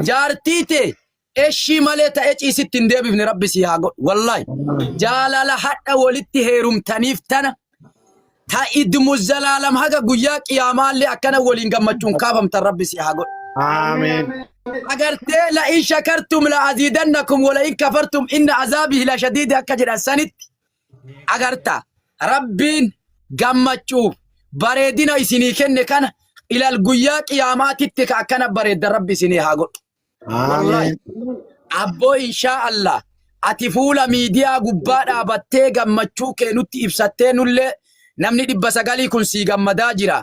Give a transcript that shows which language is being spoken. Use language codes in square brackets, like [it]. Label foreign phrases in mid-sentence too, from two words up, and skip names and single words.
[om] Jaartiite eshi malee ta'ee ciisitti hin deebifne rabbi si haa godhu. Wallahi jaalala hadha walitti heerumtaniif tana ta'idmu zalaalam haga guyyaa qiyaamaallee akkana waliin gammachuun kaafamtan rabbi si haa godhu. Amiin. Agartee [ar] لئن شكرتم لأزيدنكم ولئن كفرتم إن عذابه لشديد [om] akka jedhan sanitti agarta rabbiin gammachuuf bareedina isinii kenne kana ilal guyyaa qiyaamaatitti ka akkana bareedda rabbi isinii haa godhu. Wallahi abbo [ar] إن شاء الله [om] ati fuula miidiyaa gubbaa dhaabattee gammachuu kee nutti ibsattee nullee namni 900 kun sii gammadaa jira.